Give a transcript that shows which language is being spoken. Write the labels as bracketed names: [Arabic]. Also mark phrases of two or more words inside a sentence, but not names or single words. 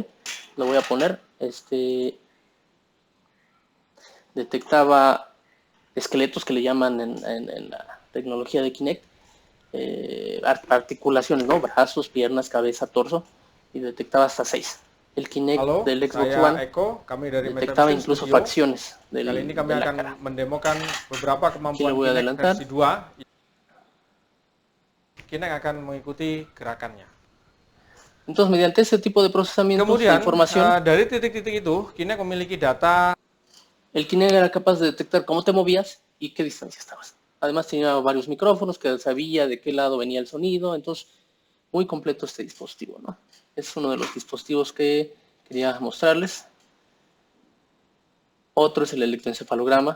[Spanish] Lo voy a poner. Detectaba esqueletos que le llaman en la tecnología de Kinect. Articulaciones, ¿no? Brazos, piernas, cabeza, torso. Y detectaba hasta 6. El Kinect del Xbox One [Indonesian] Eko, kami dari [Spanish] detectaba [Indonesian] Metavision [Spanish] incluso [Indonesian] Studio. [Spanish] facciones [Indonesian] Kali ini kami [Spanish] de la [Indonesian] akan [Spanish] cara. [Indonesian] mendemokan beberapa [Spanish] Aquí le [Indonesian] kemampuan [Spanish] voy a [Indonesian] Kinect [Spanish] adelantar. [Indonesian] versi 2. Kinect akan mengikuti gerakannya. [Spanish] Entonces, mediante ese tipo de procesamientos [Indonesian] Kemudian, [Spanish] de información, [Indonesian] dari titik-titik itu, Kinect memiliki data. [Spanish] el Kinect era capaz de detectar cómo te movías y qué distancia estabas. Además tenía varios micrófonos que sabía de qué lado venía el sonido, entonces muy completo este dispositivo, ¿no? Es uno de los dispositivos que quería mostrarles. Otro es el electroencefalograma.